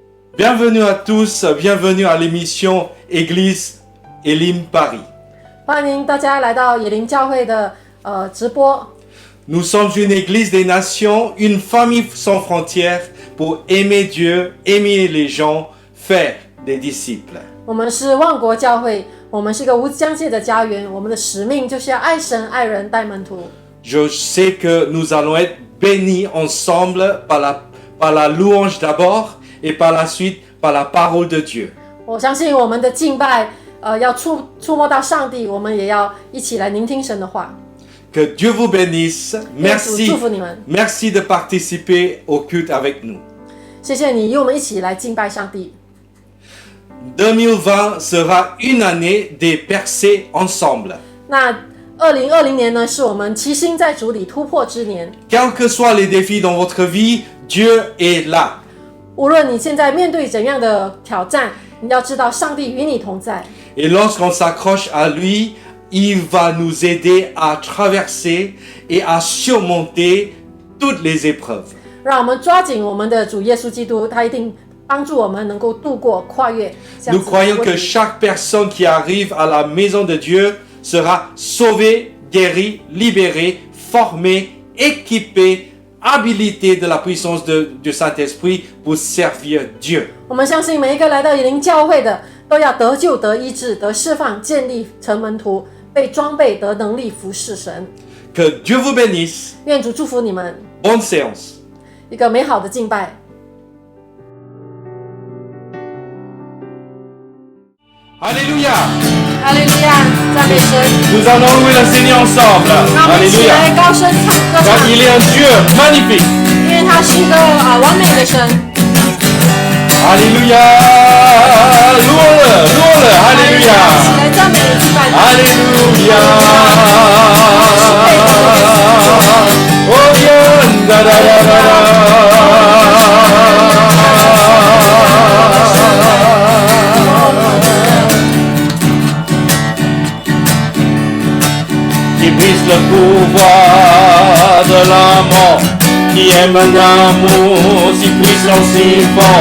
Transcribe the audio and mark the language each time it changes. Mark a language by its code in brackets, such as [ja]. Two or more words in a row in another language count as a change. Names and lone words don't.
[fr] Bienvenue à tous, bienvenue à l'émission Église Elim Paris. [zh] 欢迎大家来到野林教会的直播。 [fr] Nous sommes une église des nations, une famille sans frontières pour aimer Dieu, aimer les gens, faire des disciples. [zh] 我们是万国教会，我们是一个无疆界的家园。我们的使命就是要爱神、爱人、带门徒。 [fr] Je sais que nous allons être bénis ensemble par la louange d'abord et par la suite par la parole de Dieu. [zh] 我相信我们的敬拜，要触摸到上帝，我们也要一起来聆听神的话。 [fr] Que Dieu vous bénisse. Merci, [zh] 祝福你们。 [fr] merci de participer au culte avec nous. [zh] 谢谢你与我们一起来敬拜上帝。 [fr] 2020 sera une année des percées ensemble. [zh] 那2020年呢，是我们齐心在主里突破之年。 [fr] Quels que soient les défis dans votre vie, Dieu est là. [zh] 无论你现在面对怎样的挑战，你要知道上帝与你同在。 [fr] Et lorsqu'on s'accroche à lui, il va nous aider à traverser et à surmonter toutes les épreuves. [zh] 让我们抓紧我们的主耶稣基督，他一定帮助我们能够度过、跨越。 [fr] Nous croyons que chaque personne qui arrive à la maison de Dieu sera sauvée, guérie, libérée, formée, équipée, habilitée de la puissance du Saint-Esprit pour servir Dieu. [zh] 我们相信每一个来到野林教会的，都要得救、得医治、得释放、建立成门徒，被装备、得能力服侍神。 [fr] Que Dieu vous bénisse. [zh] 愿主祝福你们， [fr] Bonne séance. [zh] 一个美好的敬拜。 [fr] Alléluia. [zh] 哈利路亚，赞美神。 [fr] Nous allons louer le Seigneur ensemble. [zh] 让我们一起来 [fr] Alléluia. [zh] 高声唱歌 [fr] Car [zh] 唱， [fr] il est un Dieu magnifique. [zh] 因为他是一个完美的神。 [fr] Alléluia. Louons-le, louons-le. [zh] 一起 [fr] Alléluia. [zh] 来赞美敬拜他。 [fr] Alléluia. Oh bien, da da da da da. Qui brise le pouvoir de la mort, qui aime un amour si puissant, si fort.